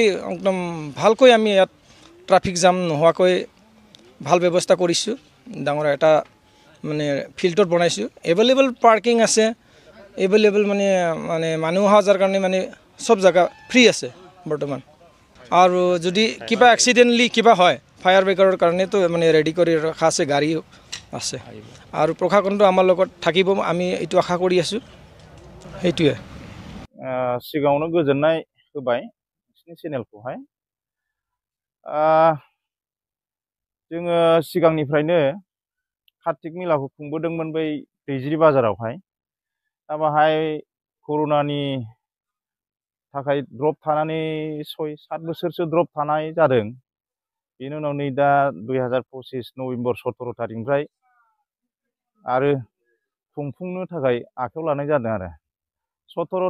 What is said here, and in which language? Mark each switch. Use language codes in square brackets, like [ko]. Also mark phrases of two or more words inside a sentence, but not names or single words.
[as] একদম ভালকৈ আমি ইয়াত ট্ৰাফিক জাম নোহোৱাকৈ ভাল ব্যৱস্থা কৰিছোঁ ডাঙৰ এটা মানে ফিল্ডত বনাইছোঁ [en] available parking [as] আছে এভেইলেবল মানে মানুহ অহা যোৱাৰ কাৰণে মানে সব জায়গা ফ্ৰী আছে বৰ্তমান আৰু যদি কিবা এক্সিডেণ্টলি কিবা হয় [en] fire brigade [as] কাৰণেতো মানে ৰেডি কৰি ৰখা আছে গাড়ী আছে আৰু প্ৰশাসনটো আমাৰ লগত থাকিব আমি এইটো আশা কৰি আছোঁ সেইটোৱে [brx] सिगाङावनो गोजोननाय होबाय नोंसिनि चेनेलखौहाय जोङो सिगांनिफ्रायनो कार्तिक मेलाखौ खुंबोदोंमोन बै दैजिरि बाजारावहाय दा बाहाय कर'नानि थाखाय ड्रप थानानै 6-7 बोसोरसो ड्रप थानाय जादों बेनि उनाव नै दा 2025 नभेम्बर 17 तारिखनिफ्राय आरो खुंफुंनो थाखाय आखायाव लानाय जादों आरो 17